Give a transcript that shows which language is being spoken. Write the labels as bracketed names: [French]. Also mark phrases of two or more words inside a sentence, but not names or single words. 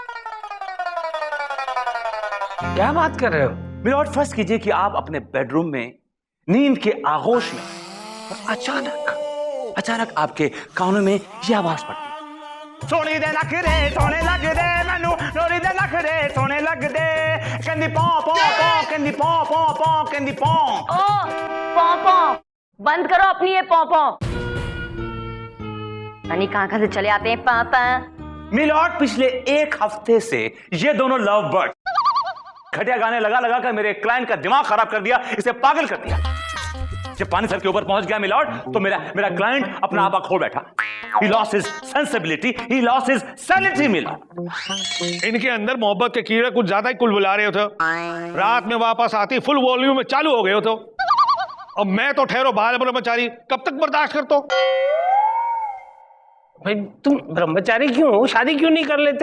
[Hindi] क्या बात कर रहे हो? मिलॉर्ड फर्स्ट कीजिए कि आप अपने बेडरूम में नींद के आगोश में अचानक आपके कानों में यह आवाज पड़ती है, [Punjabi] ਸੋਨੀ ਦੇ ਨਖ ਰੇ ਸੋਨੇ ਲਗ ਦੇ ਮੈਨੂ, ਨੋਰੀ ਦੇ ਨਖ ਰੇ ਸੋਨੇ ਲਗ ਦੇ, ਕਹੰਦੀ ਪੌ ਪੌ ਪੌ, ਕਹੰਦੀ ਪੌ ਪੌ ਪੌ, ਕਹੰਦੀ ਪੌ। [Hindi] ओ पौ बंद करो अपनी ये पौ। यानी कहां से चले आते हैं पापा? मिलॉर्ड पिछले 1 हफ्ते से ये दोनों [English] love bird [Hindi] घटिया गाने लगा कर मेरे क्लाइंट का दिमाग खराब कर दिया, इसे पागल कर दिया। जब पानी सर के ऊपर पहुंच गया मिलॉर्ड तो मेरा क्लाइंट अपना आपा खो बैठा। [English] He lost his sensibility, he lost his sanity मिलॉर्ड। [Hindi] इनके अंदर मोहब्बत के कीड़े कुछ ज्यादा ही कुलबुला रहे हो। रात में वापस आती [English] full volume [Hindi] में चालू हो गए हो तो, अब मैं तो ठहरो बाल ब्रह्मचारी, कब तक बर्दाश्त करते हो? भाई तुम ब्रह्मचारी क्यों हो? शादी क्यों नहीं कर लेते?